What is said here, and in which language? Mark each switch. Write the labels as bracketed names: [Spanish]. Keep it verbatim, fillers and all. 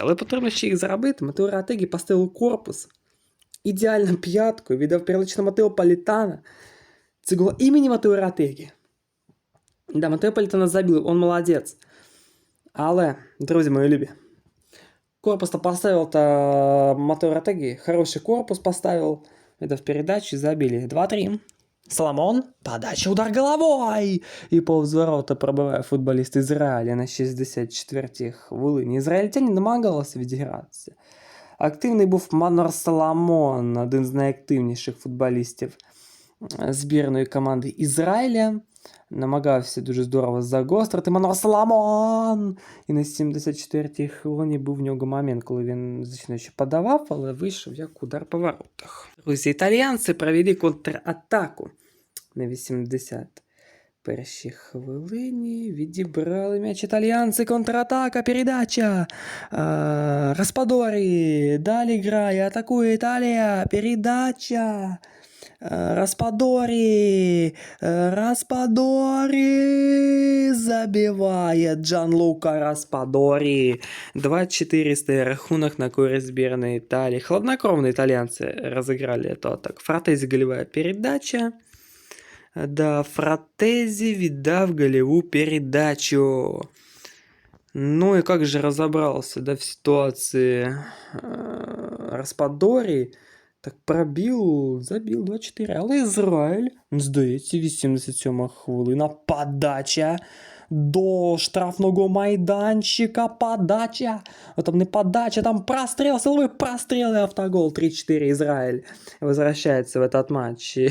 [Ukrainian] Але потрібно ще їх заробити. Матео Ратегі поставив корпус, ідеальну п'ятку, віддав передачу на Матео Політана. Це гол імені Матео Ратегі. Да, Матео Політана забив, він молодець. Але, друзі мої любі, корпус-то поставив Матео Ратегі, хороший корпус поставив, віддав передачу, забили. два-три. Соломон, подача, удар головой! І повз ворота пробиває футболіст Ізраїля на шістдесят четвертій хвилині. Ізраїльтяни намагалися відігратися. Активний був Манор Соломон, один з найактивніших футболістів збірної команди Ізраїля. Намагався дуже здорово загострити Манор Соломон! І на сімдесят четвертій хвилині був в нього момент, коли він, звичайно, ще подавав, але вийшов як удар по воротах. Друзі, італіянці провели контратаку. На вісімдесят першій хвилині відібрали м'яч італіянці, контратака, передача. А, Распадорі, далі грає, атакує Італія, передача. Распадорі, Распадорі забиває Джанлука Распадорі. два чотири рахунок на користь збірної Італії. Хладнокровно італіянці розіграли цю атаку. Фратези голевая передача. Да, Фратези віддав голеву передачу. [Russian] Ну и как же разобрался, да, в ситуации Распадорі. [Ukrainian] Так пробив, забив два-чотири. Але Ізраїль, здається, вісімдесят сьома хвилина. Подача до штрафного майданчика. Подача. А там не подача, там простріл, силовий простріл і автогол. три-чотири Ізраїль возвращається [Russian] в этот матч.